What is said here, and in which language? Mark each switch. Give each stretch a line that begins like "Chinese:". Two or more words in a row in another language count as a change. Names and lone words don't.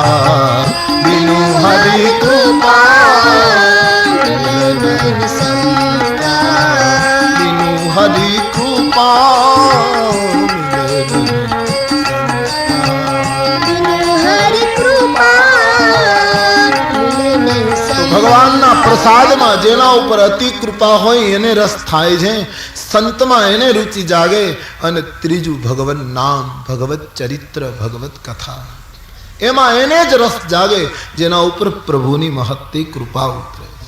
Awadhi: बिनु हरि कृपा मिले नहीं संता. बिनु हरि कृपा मिले नहीं संता. बिनु हरि कृपा मिलै नहीं संता.
Gujarati: ભગવાનના પ્રસાદમાં જેના ઉપર અતિ કૃપા હોય એને રસ થાય છે. સંતમાં એને રુચિ જાગે. અને ત્રીજું ભગવન નામ, ભગવત ચરિત્ર, ભગવત કથા, એમાં એને જ રસ જાગે જેના ઉપર પ્રભુની મહત્તી કૃપા ઉતરે.